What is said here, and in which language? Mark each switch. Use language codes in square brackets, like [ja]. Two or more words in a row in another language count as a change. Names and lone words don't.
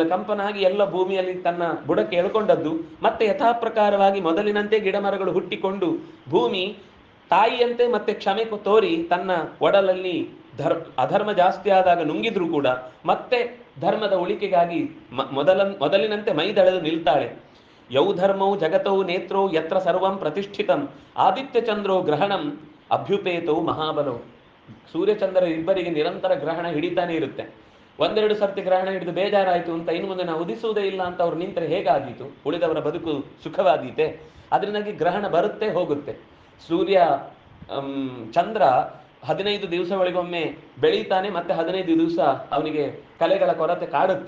[kn] ಕಂಪನ ಆಗಿ ಎಲ್ಲ ಭೂಮಿಯಲ್ಲಿ ತನ್ನ ಬುಡಕ್ಕೆ ಎಳ್ಕೊಂಡದ್ದು ಮತ್ತೆ ಯಥಾಪ್ರಕಾರವಾಗಿ ಮೊದಲಿನಂತೆ ಗಿಡ ಮರಗಳು ಹುಟ್ಟಿಕೊಂಡು ಭೂಮಿ ತಾಯಿಯಂತೆ ಮತ್ತೆ ಕ್ಷಮೆ ತೋರಿ ತನ್ನ ಒಡಲಲ್ಲಿ ಅಧರ್ಮ ಜಾಸ್ತಿ ಆದಾಗ ನುಂಗಿದ್ರೂ ಕೂಡ ಮತ್ತೆ ಧರ್ಮದ ಉಳಿಕೆಗಾಗಿ ಮೊದಲಿನಂತೆ ಮೈದಳೆದು ನಿಲ್ತಾಳೆ. [sa] ಯೌ ಧರ್ಮೌ ಜಗತೌ ನೇತ್ರೌ ಯತ್ರ ಸರ್ವಂ ಪ್ರತಿಷ್ಠಿತಂ ಆದಿತ್ಯ ಚಂದ್ರೋ ಗ್ರಹಣಂ ಅಭ್ಯುಪೇತವು ಮಹಾಬಲವು. [kn] ಸೂರ್ಯಚಂದ್ರ ಇಬ್ಬರಿಗೆ ನಿರಂತರ ಗ್ರಹಣ ಹಿಡಿತಾನೆ ಇರುತ್ತೆ. ಒಂದೆರಡು ಸರ್ತಿ ಗ್ರಹಣ ಹಿಡಿದು ಬೇಜಾರಾಯಿತು ಅಂತ ಇನ್ನು ಮುಂದೆ ನಾವು ಉದಿಸುವುದೇ ಇಲ್ಲ ಅಂತ ಅವ್ರು ನಿಂತರೆ ಹೇಗಾದೀತು? ಉಳಿದವರ ಬದುಕು ಸುಖವಾದೀತೆ? ಅದರಿಂದಾಗಿ ಗ್ರಹಣ ಬರುತ್ತೆ ಹೋಗುತ್ತೆ. ಸೂರ್ಯ ಚಂದ್ರ 15 ದಿವಸಗಳಿಗೊಮ್ಮೆ ಬೆಳೀತಾನೆ, ಮತ್ತೆ 15 ದಿವಸ ಅವನಿಗೆ ಕಲೆಗಳ ಕೊರತೆ ಕಾಡುತ್ತೆ.